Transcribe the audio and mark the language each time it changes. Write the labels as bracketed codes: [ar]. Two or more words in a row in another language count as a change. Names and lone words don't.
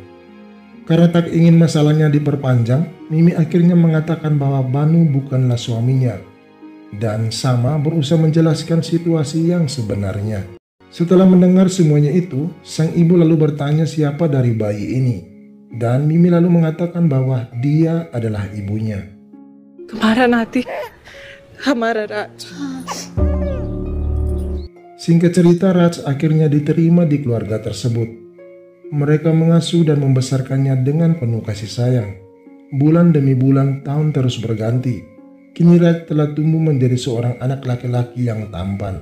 [id] Karena tak ingin masalahnya diperpanjang, Mimi akhirnya mengatakan bahwa Banu bukanlah suaminya. Dan Sama berusaha menjelaskan situasi yang sebenarnya. Setelah mendengar semuanya itu, sang ibu lalu bertanya siapa dari bayi ini. Dan Mimi lalu mengatakan bahwa dia adalah ibunya. [hi] तुम्हारा नाती हमारा राज. [id] Singkat cerita, Raj akhirnya diterima di keluarga tersebut. Mereka mengasuh dan membesarkannya dengan penuh kasih sayang. Bulan demi bulan, tahun terus berganti. Kini Raj telah tumbuh menjadi seorang anak laki-laki yang tampan.